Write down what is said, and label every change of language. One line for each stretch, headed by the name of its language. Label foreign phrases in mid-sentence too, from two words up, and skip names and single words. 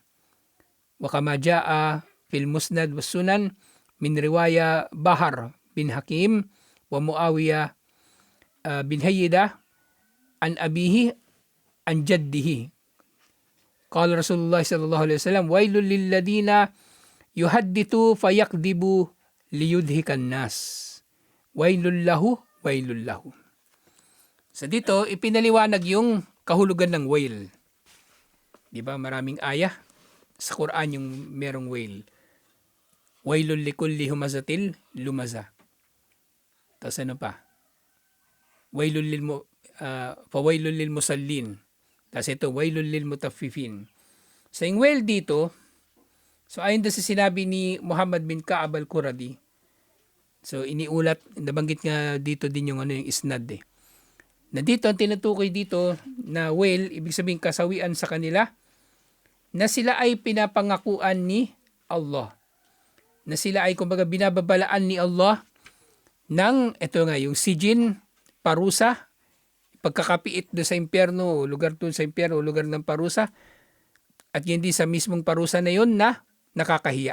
Arabic: وكما جاء في المسند والسنن من رواية بهز بن حكيم ومعاوية بن حيدة عن أبيه عن جده. قال رسول الله صلى الله عليه وسلم ويل للذي يحدث فيكذب ليضحك الناس. ويل له ويل له.
Filipino: So dito, ipinaliwanag yung kahulugan ng wail. Di ba? Maraming ayah sa Quran yung merong wail.
Arabic: ويل لكل همزة لمزة.
Filipino: Tapos ano pa?
Arabic: فويل للمصلين.
Filipino: Tapos ito,
Arabic: ويل للمطففين.
Filipino: So yung wail dito, so ayon doon sa sinabi ni Muhammad bin Ka'ab al-Quradi, so iniulat, nabanggit nga dito din yung yung isnad eh. Na dito, ang tinutukoy dito na wail, ibig sabihin kasawian sa kanila, na sila ay pinapangakuan ni Allah. Na sila ay kumbaga binababalaan ni Allah ng, ito nga, yung sijin, parusa, pagkakapiit doon sa impyerno, lugar doon sa impyerno, lugar ng parusa, at hindi sa mismong parusa na yun na nakakahiya.